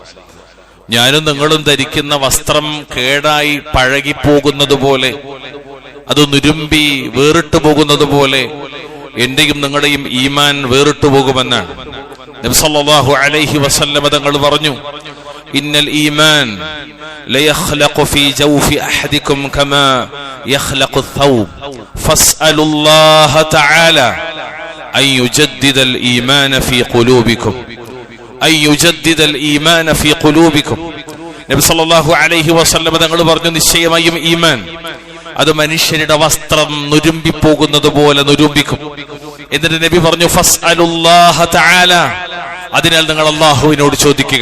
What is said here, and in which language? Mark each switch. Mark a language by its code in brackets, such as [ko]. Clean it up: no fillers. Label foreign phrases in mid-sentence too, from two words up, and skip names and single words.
[ml] ഞാനും നിങ്ങളും ധരിക്കുന്ന വസ്ത്രം കേടായി പഴകിപ്പോകുന്നത് പോലെ, അത് നുരുമ്പി വേറിട്ടു പോകുന്നത് പോലെ എന്റെയും നിങ്ങളുടെയും ഈമാൻ വേറിട്ടു പോകുമെന്നാണ് നബി [ar] صلى الله عليه وسلم [ml] തങ്ങൾ പറഞ്ഞു, [ar] إن الإيمان ليخلق في جوف أحدكم كما يخلق الثوب فاسألوا الله تعالى أن يجدد الإيمان في قلوبكم [ml] നബി [ar] صلى الله عليه وسلم [ml] തങ്ങൾ പറഞ്ഞു, നിശ്ചയമായും ഈമാൻ അത് മനുഷ്യരുടെ വസ്ത്രം നുരുമ്പിപ്പോകുന്നത് പോലെ നുരുമ്പിക്കും. എന്നിട്ട് നബി പറഞ്ഞു, [ar] فاسألوا الله تعالى, [ml] അതിനാൽ നിങ്ങൾ അല്ലാഹുവിനോട് ചോദിക്കുക.